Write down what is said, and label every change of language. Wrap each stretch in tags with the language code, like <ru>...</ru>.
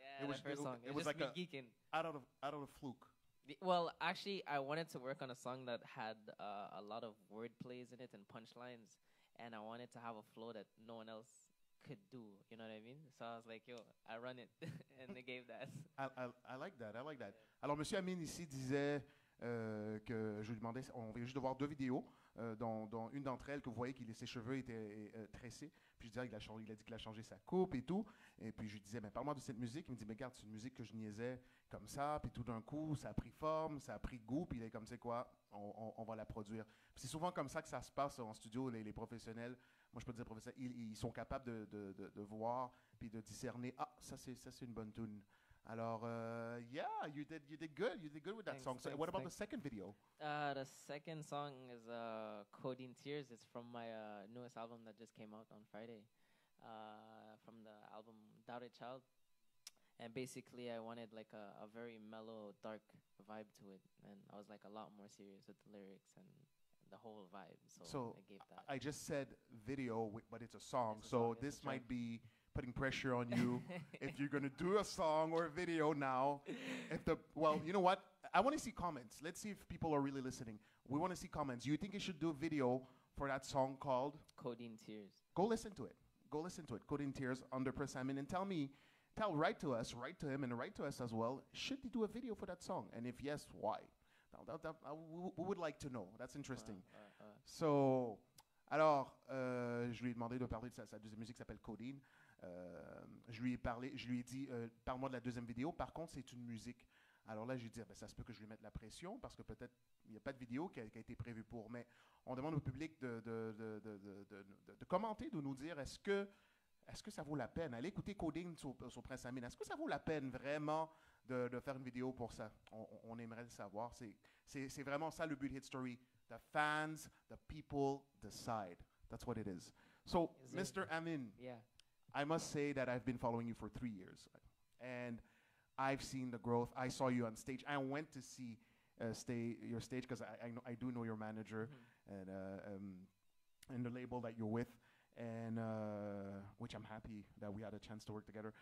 <en>Yeah, it was like me geeking. Out of a fluke. Well, actually, I wanted to work on a song that had a lot of word plays in it and punchlines, and I wanted to have a flow that no one else could do, you know what I mean? So I was like, yo, I run it, and they gave that. I like that.</en> <fr>Alors, Monsieur Amine ici disait que je lui demandais, on vient juste de voir 2 vidéos, dont une d'entre elles que vous voyez ses cheveux étaient tressés. Puis je disais, il a dit qu'il a changé sa coupe et tout. Et puis je lui disais, parle-moi de cette musique. Il me dit, mais regarde, c'est une musique que je niaisais comme ça. Puis tout d'un coup, ça a pris forme, ça a pris goût. Puis il est comme, c'est quoi, on va la produire. Puis c'est souvent comme ça que ça se passe en studio, les professionnels. Moi, je peux dire professionnels, ils sont capables de voir puis de discerner, ça c'est une bonne tune.</fr> <en>Alors, yeah, you did good. You did good with that song. So, what about the second video? The second song is Codeine Tears. It's from my newest album that just came out on Friday. From the album Doubted Child. And basically, I wanted like a very mellow, dark vibe to it. And I was like a lot more serious with the lyrics and the whole vibe. So I gave that. I just said video, but it's a song. This might be putting pressure on you if you're going to do a song or a video now. Well, you know what? I want to see comments. Let's see if people are really listening. We want to see comments. You think you should do a video for that song called? Codeine Tears. Go listen to it. Codeine Tears under Prince Amine, and write to us, write to him, and write to us as well. Should he do a video for that song? And if yes, why? We would like to know. That's interesting.</en> <fr>So, alors, je lui ai demandé de parler de sa deuxième musique qui s'appelle Codeine. Je lui ai dit, parle-moi de la deuxième vidéo. Par contre, c'est une musique. Alors là, je lui ai dit, ça se peut que je lui mette la pression parce que peut-être il n'y a pas de vidéo qui a été prévue pour. Mais on demande au public de commenter, de nous dire est-ce que ça vaut la peine? Allez écouter Codeine sur Prince Amine. Est-ce que ça vaut la peine vraiment de faire une vidéo pour ça? On aimerait le savoir. C'est vraiment ça le but de Hit Story.</fr> <en>The fans, the people decide. That's what it is. So, Mr. Amine, yeah. I must say that I've been following you for 3 years. And I've seen the growth. I saw you on stage. I went to see your stage, because I do know your manager and the label that you're with, and which I'm happy that we had a chance to work together.</en>